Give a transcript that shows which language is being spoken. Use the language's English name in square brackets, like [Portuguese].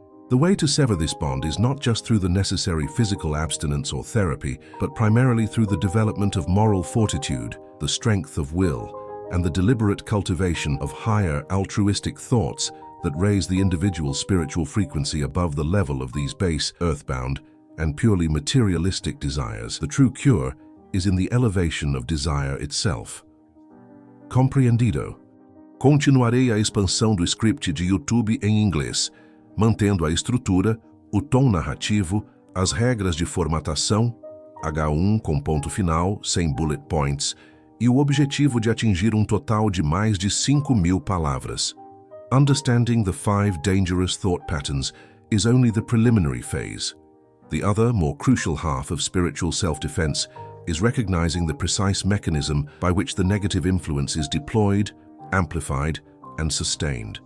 [English] The way to sever this bond is not just through the necessary physical abstinence or therapy, but primarily through the development of moral fortitude, the strength of will, and the deliberate cultivation of higher altruistic thoughts that raise the individual's spiritual frequency above the level of these base, earthbound, and purely materialistic desires. The true cure is in the elevation of desire itself. [Portuguese] Compreendido? Continuarei a expansão do script de YouTube em inglês, mantendo a estrutura, o tom narrativo, as regras de formatação, H1 com ponto final, sem bullet points, e o objetivo de atingir total de mais de 5.000 palavras. [English] Understanding the 5 dangerous thought patterns is only the preliminary phase. The other, more crucial half of spiritual self-defense is recognizing the precise mechanism by which the negative influence is deployed, amplified, and sustained.